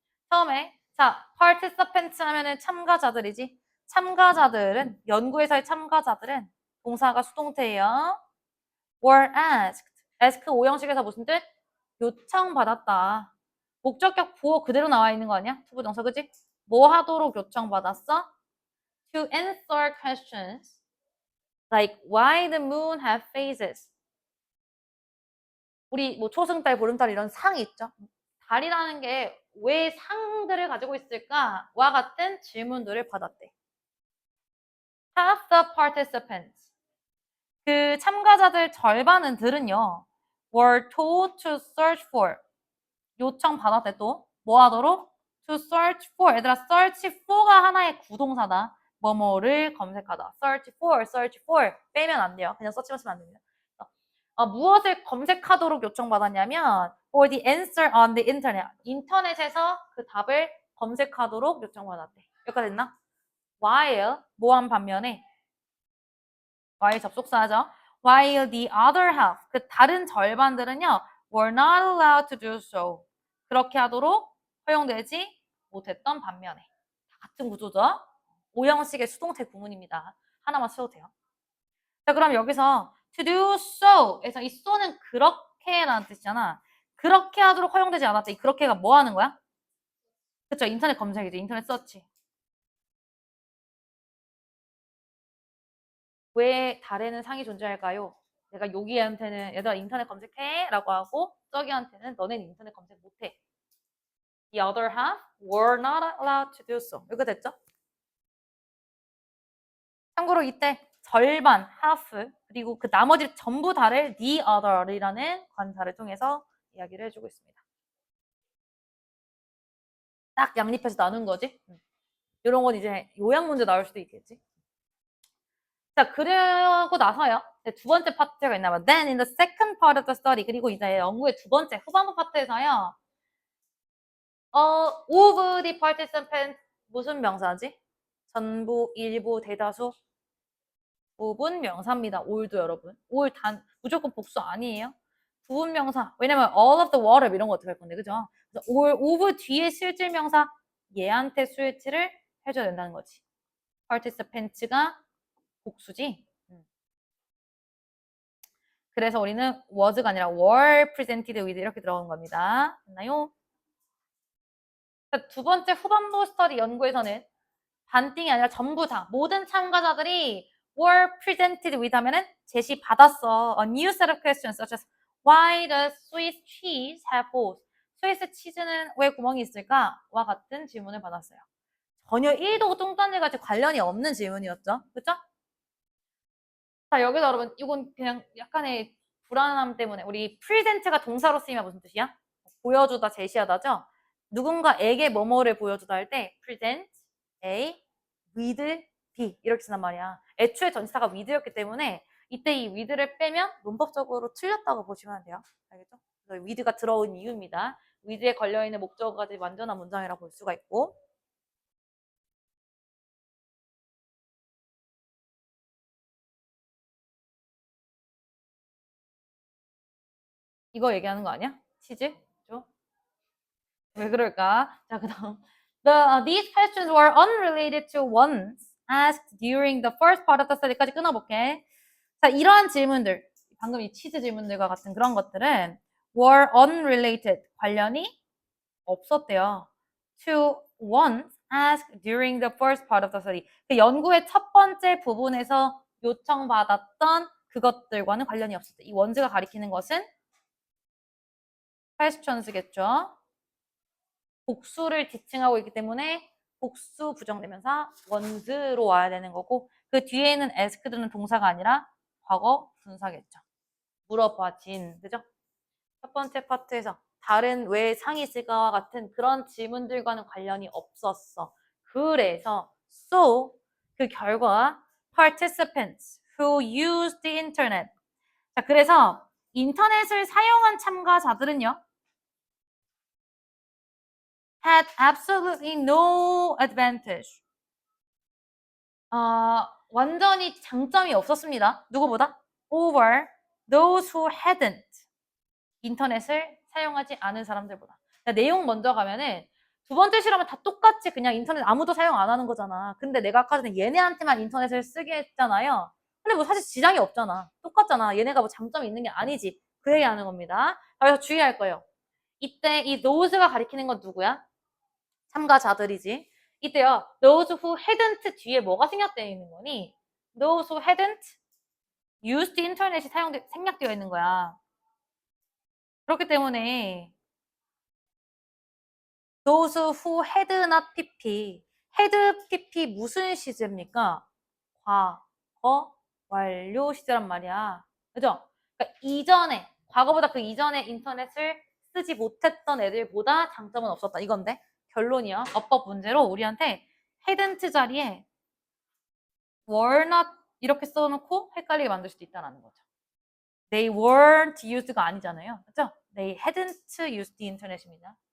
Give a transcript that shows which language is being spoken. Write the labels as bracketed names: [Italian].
[Korean] 처음에 자, participants 하면은 참가자들이지. 참가자들은 연구에서의 참가자들은 동사가 수동태예요. [English] were asked. [Korean] ask 오형식에서 무슨 뜻? 요청받았다. 목적격 부호 그대로 나와 있는 거 아니야? 투부정사 그지? 뭐 하도록 요청받았어? [English] To answer questions like why the moon have phases. [Korean] 우리 뭐 초승달, 보름달 이런 상이 있죠. 달이라는 게 왜 상들을 가지고 있을까? 와 같은 질문들을 받았대. [English] Half the participants. [Korean] 그 참가자들 절반은 들은요. [English] were told to search for. [Korean] 요청 받았대 또. 뭐 하도록? [English] to search for. [Korean] 얘들아, search for가 하나의 구동사다. 뭐뭐를 검색하다. search for. 빼면 안 돼요. 그냥 서치만 쓰면 안 됩니다. 무엇을 검색하도록 요청받았냐면 [English] for the answer on the internet. [Korean] 인터넷에서 그 답을 검색하도록 요청받았대. 여기까지 됐나? while, 뭐한 반면에 while 접속사죠. [English] while the other half, [Korean] 그 다른 절반들은요 [English] were not allowed to do so. [Korean] 그렇게 하도록 허용되지 못했던 반면에. 같은 구조죠. 오형식의 수동태 구문입니다. 하나만 써도 돼요. 자, 그럼 여기서 [English] to do so [Korean] 에서 이 so는 그렇게라는 뜻이잖아. 그렇게 하도록 허용되지 않았다. 이 그렇게가 뭐 하는 거야? 그쵸? 인터넷 검색이지. 인터넷 서치. 왜 달에는 상이 존재할까요? 내가 여기한테는 얘들아 인터넷 검색해 라고 하고 저기한테는 너넨 인터넷 검색 못해. [English] The other half were not allowed to do so. [Korean] 이거 됐죠? 참고로 이때 절반, half, 그리고 그 나머지 전부 다를 the other이라는 관사를 통해서 이야기를 해주고 있습니다. 딱 양립해서 나눈 거지. 이런 건 이제 요약 문제 나올 수도 있겠지. 자, 그러고 나서요. 두 번째 파트가 있나 봐. [English] Then in the second part of the study. [Korean] 그리고 이제 연구의 두 번째 후반부 파트에서요. of the participants 무슨 명사지? 전부, 일부, 대다수? 부분 명사입니다. all도 여러분. all 무조건 복수 아니에요. 부분 명사. 왜냐면 all of the water 이런 거 어떻게 할 건데, 그죠? 그래서 all of 뒤에 실질 명사 얘한테 수일치를 해줘야 된다는 거지. participants가 복수지. 그래서 우리는 was가 아니라 [English] were presented with [Korean] 이렇게 들어간 겁니다. 됐나요? 두 번째 후반부 스터디 연구에서는 반띵이 아니라 전부 다 모든 참가자들이 [English] were presented with [Korean] 하면은 제시받았어. [English] A new set of questions such as why does Swiss cheese have holes? [Korean] 스위스 치즈는 왜 구멍이 있을까? 와 같은 질문을 받았어요. 전혀 1도 뚱딴지같이 관련이 없는 질문이었죠. 그쵸? 자, 여기서 여러분 이건 그냥 약간의 불안함 때문에 우리 present가 동사로 쓰이면 무슨 뜻이야? 보여주다, 제시하다죠? 누군가에게 뭐뭐를 보여주다 할 때 present A with B 이렇게 쓴단 말이야. 애초에 전치사가 with였기 때문에 이때 이 with를 빼면 문법적으로 틀렸다고 보시면 돼요. 알겠죠? with가 들어온 이유입니다. with에 걸려있는 목적어까지 완전한 문장이라고 볼 수가 있고 이거 얘기하는 거 아니야? 치즈? 왜 그럴까? 자, 그다음. [English] These questions were unrelated to ones asked during the first part of the study [Korean] 까지 끊어볼게. 자, 이러한 질문들, 방금 이 치즈 질문들과 같은 그런 것들은 [English] were unrelated, [Korean] 관련이 없었대요. [English] To ones asked during the first part of the study. [Korean] 그 연구의 첫 번째 부분에서 요청받았던 그것들과는 관련이 없었대. 이 ones가 가리키는 것은 questions겠죠. 복수를 지칭하고 있기 때문에 복수 부정대명사 ones로 와야 되는 거고 그 뒤에는 asked는 동사가 아니라 과거 분사겠죠. 물어봐진, 그죠? 첫 번째 파트에서 다른 왜 상이 있을까와 같은 그런 질문들과는 관련이 없었어. 그래서 [English] so [Korean] 그 결과 [English] participants who used the internet. [Korean] 자, 그래서 인터넷을 사용한 참가자들은요. [English] had absolutely no advantage. [Korean] 완전히 장점이 없었습니다. 누구보다? [English] over those who hadn't. [Korean] 인터넷을 사용하지 않은 사람들보다. 내용 먼저 가면은 두 번째 실험은 다 똑같이 그냥 인터넷 아무도 사용 안 하는 거잖아. 근데 내가 아까 전에 얘네한테만 인터넷을 쓰게 했잖아요. 근데 뭐 사실 지장이 없잖아. 똑같잖아. 얘네가 뭐 장점이 있는 게 아니지. 그 얘기하는 겁니다. 그래서 주의할 거예요. 이때 이 nose가 가리키는 건 누구야? 참가자들이지. 이때요. [English] those who hadn't [Korean] 뒤에 뭐가 생략되어 있는 거니? [English] those who hadn't used internet이 [Korean] 생략되어 있는 거야. 그렇기 때문에 [English] those who had not pp. [Korean] had pp 무슨 시제입니까? 과거 완료 시제란 말이야. 그죠? 그러니까 이전에, 과거보다 그 이전에 인터넷을 쓰지 못했던 애들보다 장점은 없었다. 이건데 결론이야. 어법 문제로 우리한테 hadn't 자리에 [English] were not [Korean] 이렇게 써놓고 헷갈리게 만들 수도 있다는 거죠. [English] They weren't used가 아니잖아요. [Korean] 그죠? [English] They hadn't used the internet입니다.